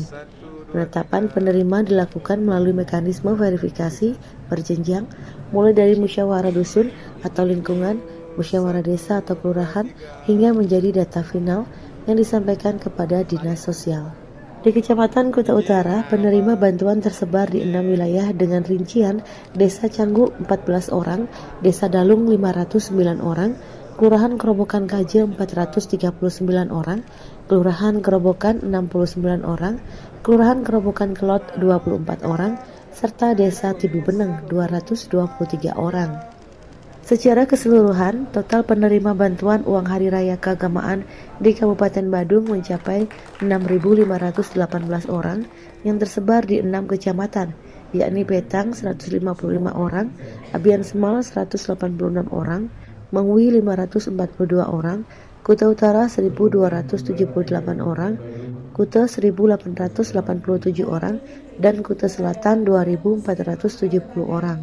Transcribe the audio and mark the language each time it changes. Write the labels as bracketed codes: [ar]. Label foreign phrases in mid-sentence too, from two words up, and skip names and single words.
[id] Penetapan penerima dilakukan melalui mekanisme verifikasi berjenjang mulai dari musyawarah dusun atau lingkungan, musyawarah desa atau kelurahan hingga menjadi data final yang disampaikan kepada dinas sosial. Di Kecamatan Kuta Utara, penerima bantuan tersebar di 6 wilayah dengan rincian Desa Canggu 14 orang, Desa Dalung 509 orang, Kelurahan Kerobokan Kaje 439 orang, Kelurahan Kerobokan 69 orang, Kelurahan Kerobokan Kelot 24 orang, serta Desa Tibu Beneng 223 orang. Secara keseluruhan, total penerima bantuan uang Hari Raya Keagamaan di Kabupaten Badung mencapai 6.518 orang yang tersebar di 6 kecamatan, yakni Betang 155 orang, Abian Semal 186 orang, Mengwi 542 orang, Kuta Utara 1.278 orang, Kuta 1.887 orang, dan Kuta Selatan 2.470 orang.